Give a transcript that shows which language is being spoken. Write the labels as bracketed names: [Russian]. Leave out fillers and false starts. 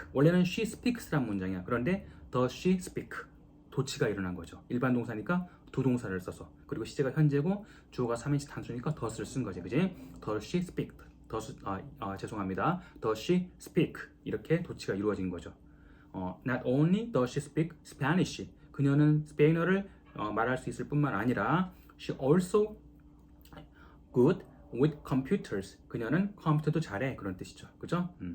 [Korean] 원래는 [English] she speaks [Korean] 라는 문장이야. 그런데 [English] does she speak, [Korean] 도치가 일어난 거죠. 일반 동사니까 두 동사를 써서, 그리고 시제가 현재고 주어가 3인칭 단수니까 does를 쓴 거지, 그지? [English] does she speak. [Korean] 죄송합니다. [English] does she speak. [Korean] 이렇게 도치가 이루어진 거죠. [English] not only does she speak Spanish. [Korean] 그녀는 스페인어를 말할 수 있을 뿐만 아니라 [English] she also good with computers. [Korean] 그녀는 컴퓨터도 잘해. 그런 뜻이죠. 그죠?